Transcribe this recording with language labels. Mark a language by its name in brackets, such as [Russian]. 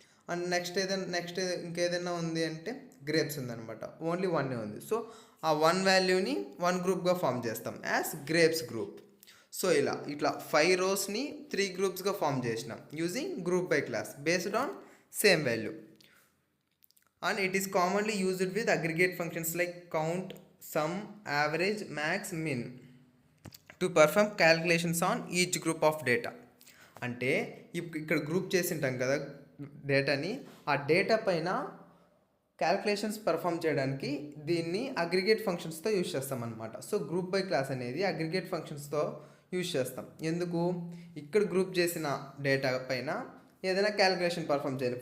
[Telugu] And next ఇంకేదైనా ఉంది అంటే గ్రేప్స్ ఉందన్నమాట, ఓన్లీ వన్ ఉంది. సో ఆ వన్ వాల్యూని వన్ గ్రూప్గా ఫామ్ చేస్తాం యాజ్ గ్రేప్స్ గ్రూప్. సో ఇట్లా 5 రోస్ని 3 గ్రూప్స్గా ఫామ్ చేసినాం [English] Using group by class based on same value. And it is commonly used with aggregate functions like count, sum, average, max, min to perform calculations on each group of data. [Telugu] అంటే ఇక్కడ group చేసి ఉంటాం కదా డేటాని, ఆ data పైన calculations perform చేయడానికి దీన్ని అగ్రిగేట్ ఫంక్షన్స్తో యూజ్ చేస్తాం అనమాట. సో గ్రూప్ బై క్లాస్ అనేది అగ్రిగేట్ ఫంక్షన్స్తో యూజ్ చేస్తాం. ఎందుకు, ఇక్కడ గ్రూప్ చేసిన డేటా పైన ఏదైనా క్యాల్కులేషన్ పర్ఫామ్ చేయాలి.